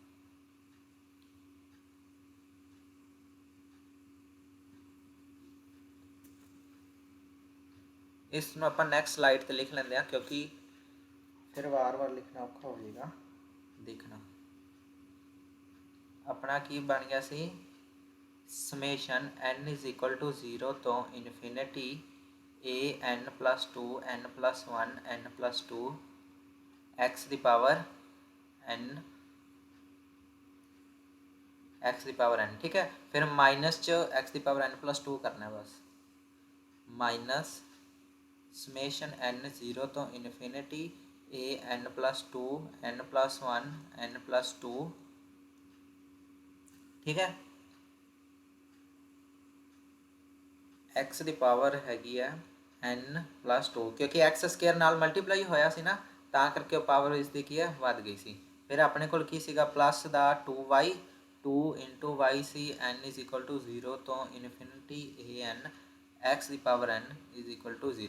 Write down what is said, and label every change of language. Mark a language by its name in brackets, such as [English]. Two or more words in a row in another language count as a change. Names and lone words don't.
[Punjabi] ਇਸ ਨੂੰ ਆਪਾਂ ਨੈਕਸਟ ਸਲਾਈਡ ਤੇ ਲਿਖ ਲੈਂਦੇ ਹਾਂ ਕਿਉਂਕਿ ਫਿਰ ਵਾਰ-ਵਾਰ ਲਿਖਣਾ ਔਖਾ ਹੋ ਜਾਏਗਾ। ਦੇਖਣਾ ਆਪਣਾ ਕੀ ਬਣ ਗਿਆ ਸੀ [English] summation n is equal to 0 [Punjabi] ਤੋਂ [English] infinity an plus 2 n plus 1 n plus 2 [Punjabi] x ਦੀ ਪਾਵਰ n x ਦੀ ਪਾਵਰ n। ਠੀਕ ਹੈ, ਫਿਰ ਮਾਈਨਸ ਚ x ਦੀ ਪਾਵਰ [English] n plus 2 [Punjabi] ਕਰਨਾ ਹੈ ਬਸ, [English] minus summation n 0 [Punjabi] ਤੋਂ [English] infinity an plus 2 n plus 1 n plus 2. [Punjabi] ਠੀਕ ਹੈ, x ਦੀ ਪਾਵਰ ਹੈਗੀ ਹੈ [English] n plus 2 [Punjabi] ਕਿਉਂਕਿ x ਸਕੁਅਰ ਨਾਲ ਮਲਟੀਪਲਾਈ ਹੋਇਆ ਸੀ ਨਾ ਤਾਂ ਕਰਕੇ ਉਹ ਪਾਵਰ ਇਸ ਦੀ ਕੀ ਹੈ ਵੱਧ ਗਈ ਸੀ। ਫਿਰ ਆਪਣੇ ਕੋਲ ਕੀ ਸੀਗਾ ਪਲੱਸ ਦਾ 2y 2 ਇੰਟੂ y ਸੀ [English] n is equal to 0 [Punjabi] ਤੋਂ [English] infinity an [Punjabi] x ਦੀ ਪਾਵਰ [English] n is equal to 0.